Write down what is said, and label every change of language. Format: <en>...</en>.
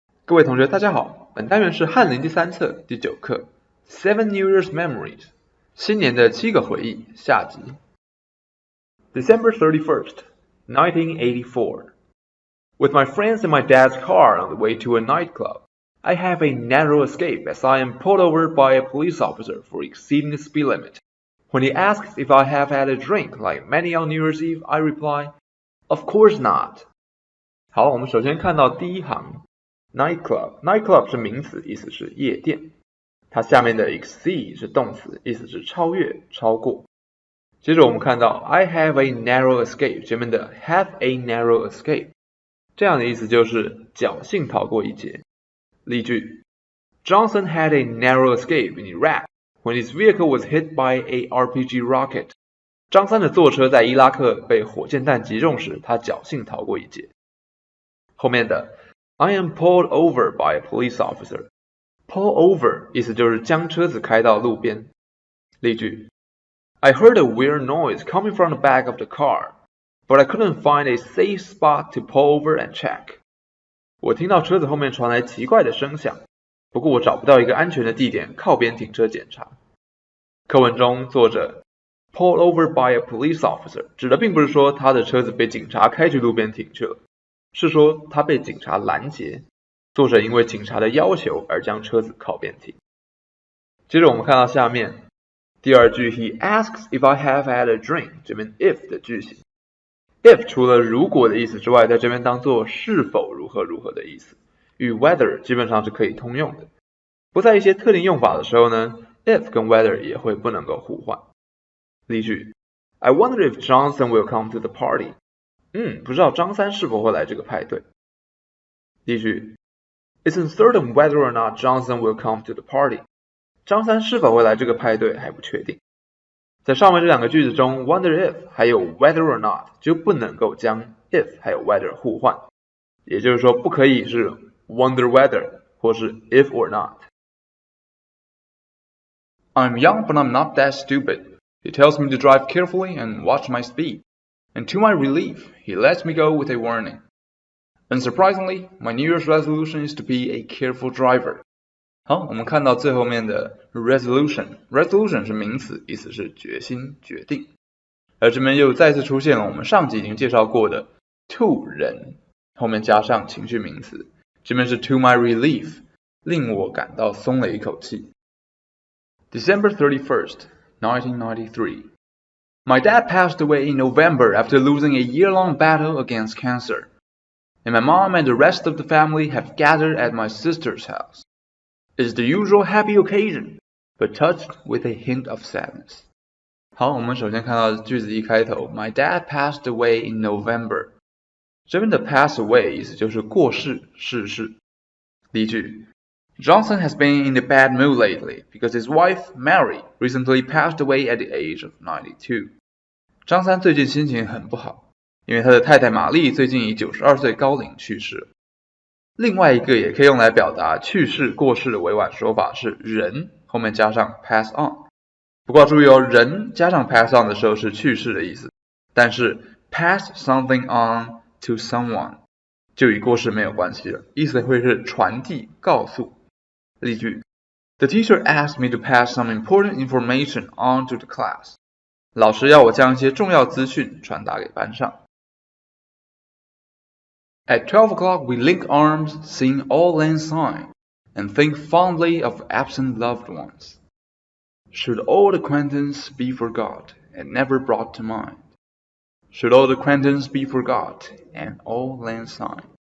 <zh>各位同学大家好，本单元是翰林第3册第9课</zh> <en>Seven New Year's Memories</en> <zh>新年的7个回忆下集</zh> <en>December 31st, 1984 With my friends in my dad's car on the way to a nightclub, I have a narrow escape as I am pulled over by a police officer for exceeding the speed limit. When he asks if I have had a drink like many on New Year's Eve, I reply, Of course not.</en> <zh>好，我们首先看到第一行 Nightclub 是名词，意思是夜店。它下面的 exceed 是动词，意思是超越、超过。接着我们看到</zh> <en>I have a narrow escape</en> <zh>前面的</zh> <en>have a narrow escape</en> <zh>这样的意思就是侥幸逃过一劫。</zh> <en>例句 Johnson had a narrow escape in Iraq when his vehicle was hit by a RPG rocket.</en> <zh>张三的坐车在伊拉克被火箭弹击中时，他侥幸逃过一劫。后面的</zh> <en>I am pulled over by a police officer. Pull over</en> <zh>意思就是将车子开到路边。</zh> <en>例句 I heard a weird noise coming from the back of the car, but I couldn't find a safe spot to pull over and check.</en> <zh>我听到车子后面传来奇怪的声响，不过我找不到一个安全的地点靠边停车检查。课文中作者</zh> <en>pulled over by a police officer</en> <zh>指的并不是说他的车子被警察开去路边停去了，是说他被警察拦截，作者因为警察的要求而将车子靠边停。接着我们看到下面第二句</zh> <en>He asks if I have had a drink</en> <zh>这边 if 的句型。 if 除了如果的意思之外，在这边当作是否如何如何的意思，与 whether 基本上是可以通用的。不在一些特定用法的时候呢， if 跟 whether 也会不能够互换。</zh> <en>例句 I wonder if Johnson will come to the party.</en> <zh>不知道张三是否会来这个派对。</zh> <en>例句 It's uncertain whether or not Johnson will come to the party.</en> <zh>张三是否会来这个派对还不确定。在上面这两个句子中</zh> <en>wonder if</en> <zh>还有</zh> <en>whether or not</en> <zh>就不能够将 if 还有 whether 互换，也就是说不可以是</zh> <en>wonder whether</en> <zh>或是</zh> <en>if or not。 I'm young but I'm not that stupid. He tells me to drive carefully and watch my speed. And to my relief, he lets me go with a warning. Unsurprisingly, my New Year's resolution is to be a careful driver.</en> <zh>好，我们看到最后面的 resolution 是名词，意思是决心、决定。而这边又再次出现了我们上集已经介绍过的 to 人，后面加上情绪名词，这边是</zh> <en>to my relief，</en> <zh>令我感到松了一口气。</zh> <en>December 31st, 1993.My dad passed away in November after losing a year-long battle against cancer. And my mom and the rest of the family have gathered at my sister's house. It's the usual happy occasion, but touched with a hint of sadness.</en> <zh>好，我们首先看到句子一开头</zh> <en>My dad passed away in November.</en> <zh>这边的</zh> <en>pass away</en> <zh>意思就是过世、逝世。</zh> <en>例句Johnson has been in a bad mood lately because his wife, Mary, recently passed away at the age of 92.</en> <zh>张三最近心情很不好，因为他的太太玛丽最近以92岁高龄去世了。另外一个也可以用来表达去世、过世的委婉说法是人后面加上</zh> <en>pass on。</en> <zh>不过注意哦，人加上 pass on 的时候是去世的意思，但是</zh> <en>pass something on to someone</en> <zh>就与过世没有关系了，意思会是传递、告诉。</zh> <en>例句 The teacher asked me to pass some important information on to the class.</en> <zh>老师要我将一些重要资讯传达给班上。</zh> <en>At 12 o'clock we link arms, sing Auld Lang Syne, and think fondly of absent loved ones. Should old acquaintance be forgot and never brought to mind? Should old acquaintance be forgot and Auld Lang Syne?</en>